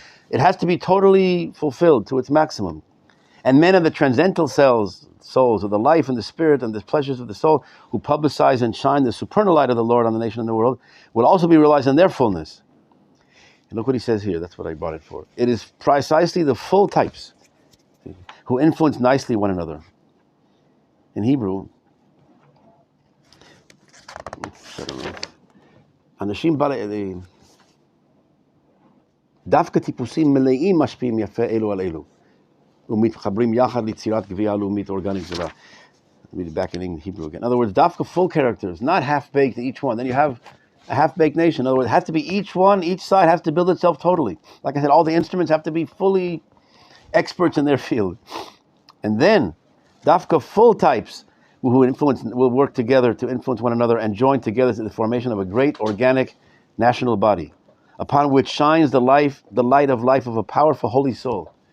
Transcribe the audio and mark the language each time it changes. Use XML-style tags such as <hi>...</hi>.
<en>It has to be totally fulfilled to its maximum. And men of the transcendental souls of the life and the spirit and the pleasures of the soul, who publicize and shine the supernal light of the Lord on the nation and the world, will also be realized in their fullness. Look what he says here. That's what I brought it for. It is precisely the full types who influence nicely one another. In Hebrew,</en> <he>אנשים דווקא טיפוסים מלאים משפיעים יפה אלו על אלו ומתחברים יחד ליצירת גבייה לאומית אורגנית גדולה.</he> <en>Read it back in Hebrew again. In other words, dafka full characters, not half-baked each one. Then you have a half-baked nation. In other words, it has to be each one, each side has to build itself totally. Like I said, all the instruments have to be fully experts in their field. And then, dafka full types will work together to influence one another and join together to the formation of a great organic national body, upon which shines the light of life of a powerful holy soul.</en>